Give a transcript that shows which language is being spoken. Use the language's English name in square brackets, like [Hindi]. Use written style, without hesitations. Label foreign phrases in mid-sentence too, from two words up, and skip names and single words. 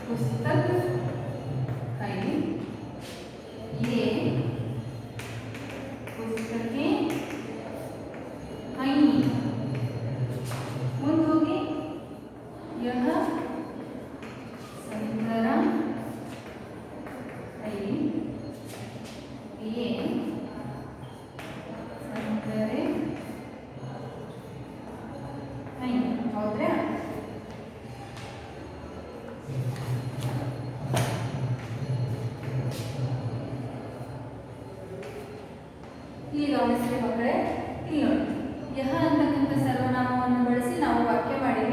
[Hindi] पुस्तक है, ये पुस्तकें हैं। [Kannada] ಮುಂದೆ ಹೋಗಿ [Hindi] यह संतरा है, ये संतरे हैं। ಹೌದ್ರಾ? [Kannada] ಇಲ್ಲಿ ಗಮನಿಸಿ ಮಕ್ಕಳೇ, ಇಲ್ಲಿ ನೋಡಿ ಯಹ ಅಂತಕ್ಕಂಥ ಸರ್ವನಾಮವನ್ನು ಬಳಸಿ ನಾವು ವಾಕ್ಯ ಮಾಡಿವಿ.